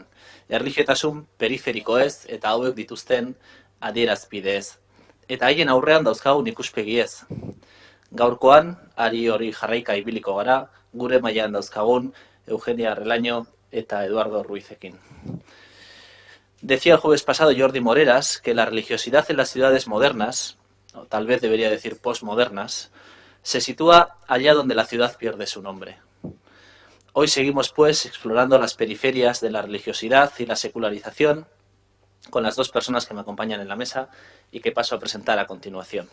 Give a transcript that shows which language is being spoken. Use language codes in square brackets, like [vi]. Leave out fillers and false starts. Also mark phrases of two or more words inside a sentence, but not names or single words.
[eu] Erlijiotasun periferikoez eta hauek dituzten adierazpideez. Eta haien aurrean dauzkagun ikuspegiez. Gaurkoan, ari hori jarraika ibiliko gara, gure mailan dauzkagun Eugenia Relaño eta Eduardo Ruizekin. [es] Decía el jueves pasado Jordi Moreras que la religiosidad en las ciudades modernas, o tal vez debería decir postmodernas, se sitúa allá donde la ciudad pierde su nombre. Hoy seguimos, pues, explorando las periferias de la religiosidad y la secularización con las dos personas que me acompañan en la mesa y que paso a presentar a continuación.